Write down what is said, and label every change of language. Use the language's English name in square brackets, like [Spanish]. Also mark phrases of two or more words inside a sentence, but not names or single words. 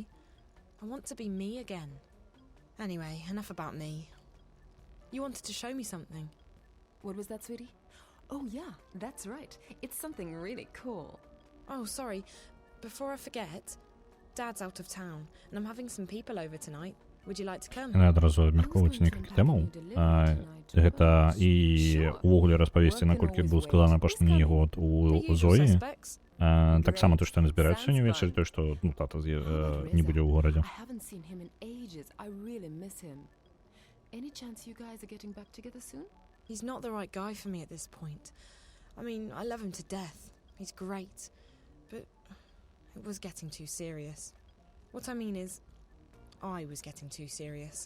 [English] I want to be me again. Anyway, enough about me. You wanted to show me something. What was that, sweetie? Oh yeah, that's right. It's something really cool. Oh, sorry. Before I forget, Dad's out of town, and I'm having some people over tonight. Would you like to come? [Belarusian] Яна адразу абмяркоўваць некалькі тэмаў. Гэта і увогуле распавесці, наколькі быў сказаны апошні год у Зоі. Таксама то, што яны збіраюцца сёння ўвечары, то, што тата не будзе ў горадзе. [English] I haven't seen him in ages. I really miss him. Any chance you guys are getting back together soon? He's not the right guy for me at this point. I mean, I love him to death. He's great. But it was getting too serious. What I mean is, I was getting too serious.